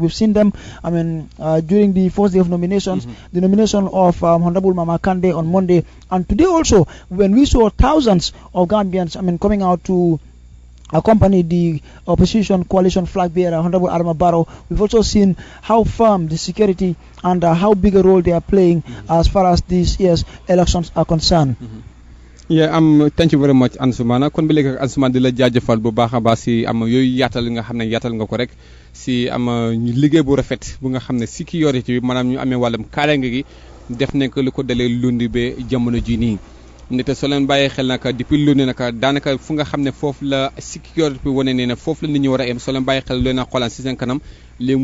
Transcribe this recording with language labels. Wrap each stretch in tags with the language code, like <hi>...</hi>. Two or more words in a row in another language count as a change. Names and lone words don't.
<en>We've seen them during the first day of nominations, the nomination of Honorable Mama Kande on Monday, and today also, when we saw thousands of Gambians coming out to accompany the opposition coalition flag bearer, Honorable Adama Barrow. We've also seen how firm the security and how big a role they are playing as far as this year's elections are concerned. Thank you very much, Ansumana.</en> <wo>Kon bi léegi Ansumana di la jaajëfal bu baax a baax si yooyu yaatal nga xam ne yaatal nga ko rek si liggéey bu rafet bu nga xam ne sécurité bi maanaam ñu amee wàllum kaaraange gi def nañ ko lu ko dalee lundi ba jamono ji nii. Ndete soo leen bàyyee xel naka depuis lu ne naka daanaka fu nga xam ne foofu la sécurité bi wane ne ne foofu la nit ñi war a em soo leen bàyyee xel lu leen a xoolaan si seen kanam léegi</wo>